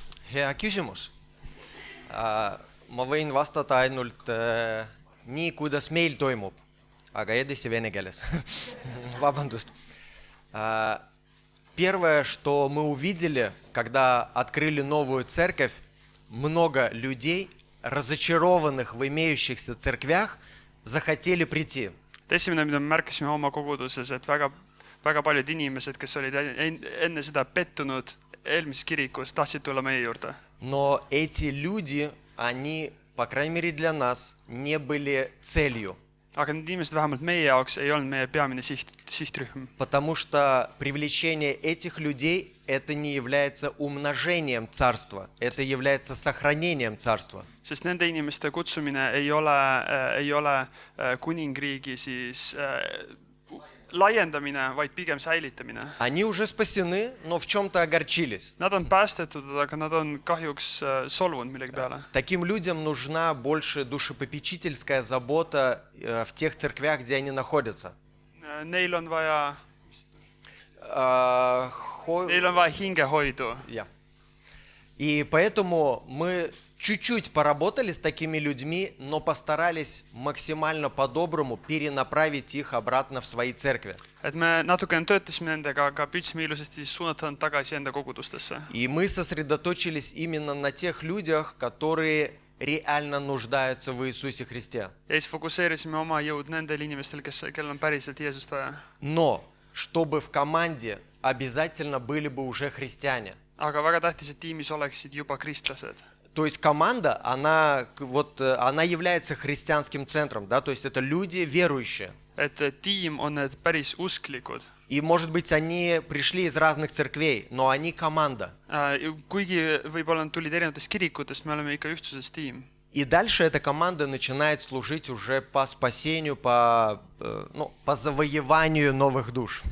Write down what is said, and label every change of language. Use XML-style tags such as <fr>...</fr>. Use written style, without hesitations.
<et>Hea küsimus. Ma võin vastata ainult nii, kuidas meil toimub, aga edasi vene keeles. Vabandust.</et> <ru>Первое, что мы увидели, когда открыли новую церковь, много людей, разочарованных в имеющихся церквях, захотели прийти.</ru> <et>Esimene, mida me märkasime oma koguduses, et väga paljud inimesed, kes olid enne seda pettunud eelmises kirikus, tahtsid tulla meie juurde.</et> <ru>Но эти люди, они, по крайней мере для нас, не были целью.</ru> <et>Aga need inimesed vähemalt meie jaoks ei olnud meie peamine sihtrühm.</et> <ru>Потому что привлечение этих людей это не является умножением царства, это является сохранением царства.</ru> <et>Sest nende inimeste kutsumine ei ole kuningriigi siis laiendamine, vaid pigem säilitamine.</et> <ru>Они уже спасены, но в чем-то огорчились.</ru> <et>Nad on päästetud, aga nad on kahjuks solvunud millegi peale.</et> <ru>Таким людям нужна больше душепопечительская забота в тех церквях, где они находятся.</ru> <et>Neil on vaja hingehoidu.</et> <ru>И поэтому мы чуть-чуть поработали с такими людьми, но постарались максимально по-доброму перенаправить их обратно в свои церкви.</ru> <et>Et me natukene töötasime nendega, aga püüdsime ilusasti suunata nad tagasi enda kogudustesse.</et> <ru>И мы сосредоточились именно на тех людях, которые реально нуждаются в Иисусе Христе.</ru> <et>Ja siis fokuseerisime oma jõud nendel inimestel, kellel on päriselt Jeesust vaja.</et> <ru>Но чтобы в команде обязательно были бы уже христиане.</ru> <et>Aga väga tähtis, et tiimis oleksid juba kristlased.</et> <ru>То есть команда, она является христианским центром, да, то есть это люди верующие.</ru> <et>Et tiim on need päris usklikud.</et> <ru>И, может быть, они пришли из разных церквей, но они команда.</ru> <et>Kuigi võib-olla nad tulid erinevatest kirikutest, me oleme ikka ühtsuses tiim.</et> <ru>И дальше эта команда начинает служить уже по спасению, по завоеванию новых душ.</ru>